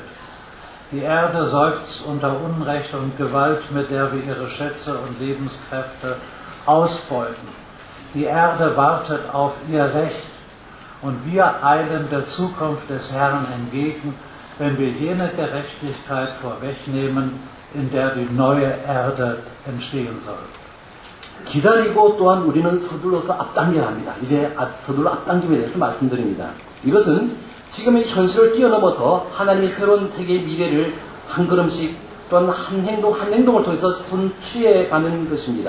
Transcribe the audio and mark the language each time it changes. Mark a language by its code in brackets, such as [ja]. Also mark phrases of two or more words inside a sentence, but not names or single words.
[de] Die Erde seufzt unter Unrecht und Gewalt, mit der wir ihre Schätze und Lebenskräfte ausbeuten. Die Erde wartet auf ihr Recht und wir eilen der Zukunft des Herrn entgegen, wenn wir jene Gerechtigkeit vorwegnehmen, in der die neue Erde entstehen soll. [ko] 기다리고 또한 우리는 서둘러서 앞당겨야 합니다. 이제 서둘러 앞당김에 대해서 말씀드립니다. 이것은 지금의 현실을 뛰어넘어서 하나님의 새로운 세계의 미래를 한 걸음씩 또한 한 행동을 통해서 선취해가는 것입니다.